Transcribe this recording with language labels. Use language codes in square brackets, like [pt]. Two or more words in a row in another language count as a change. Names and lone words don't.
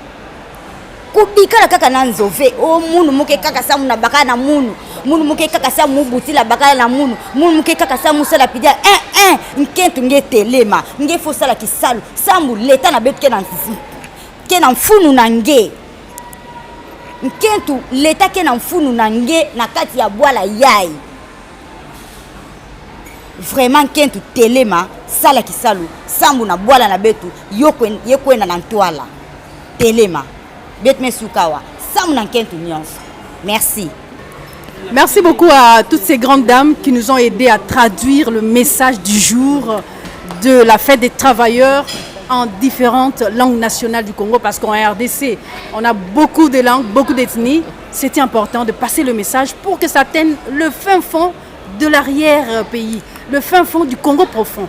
[ktu] o munu muke kaka samu na bakala na munu muke kaka samu butila bakala na munu muke kaka samu sala pidia nkentu nge telema nge fo sala kisalu samu leta na betu ke na mfunu na nge nkentu leta ke na mfunu na nge na kati ya bwala yai vraiment nkentu telema sala kisalu sambu na bwala na betu yekwenda na ntwala telema betu mesukawa sambu na nkentu nyonso. [fr] Merci. Merci beaucoup à toutes ces grandes dames qui nous ont aidé à traduire le message du jour de la fête des travailleurs en différentes langues nationales du Congo, parce qu'en RDC, on a beaucoup de langues, beaucoup d'ethnies. C'était important de passer le message pour que ça atteigne le fin fond de l'arrière-pays, le fin fond du Congo profond.